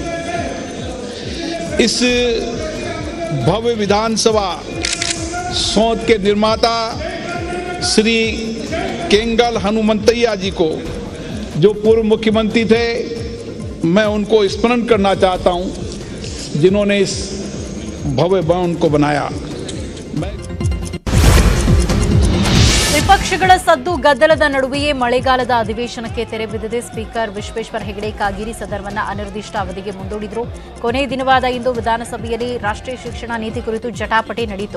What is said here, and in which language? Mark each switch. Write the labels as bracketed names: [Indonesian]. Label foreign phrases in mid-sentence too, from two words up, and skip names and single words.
[Hindi] इस भव्य विधानसभा सौध के निर्माता श्री केंगल हनुमंतैया जी को, जो पूर्व मुख्यमंत्री थे, मैं उनको स्मरण करना चाहता हूं, जिन्होंने इस भव्य भवन को बनाया. [Kannada] ವಿಪಕ್ಷಗಳ ಸದ್ದು ಗದ್ದಲದ ನಡುವೆಯೇ ಮಳೆಗಾಲದ ಅಧಿವೇಶನಕ್ಕೆ ತೆರೆ ಬಿದ್ದಿದೆ. ಸ್ಪೀಕರ್ ವಿಶ್ವೇಶ್ವರ ಹೆಗಡೆ ಕಾಗೇರಿ ಸದನವನ್ನು ಅನಿರ್ದಿಷ್ಟ ಅವಧಿಗೆ ಮುಂದೂಡಿದರು. ಕೊನೆಯ ದಿನವಾದ ಇಂದು ವಿಧಾನಸಭೆಯಲ್ಲಿ ರಾಷ್ಟ್ರೀಯ ಶಿಕ್ಷಣ ನೀತಿ ಕುರಿತು ಜಟಾಪಟಿ ನಡೆಯಿತು.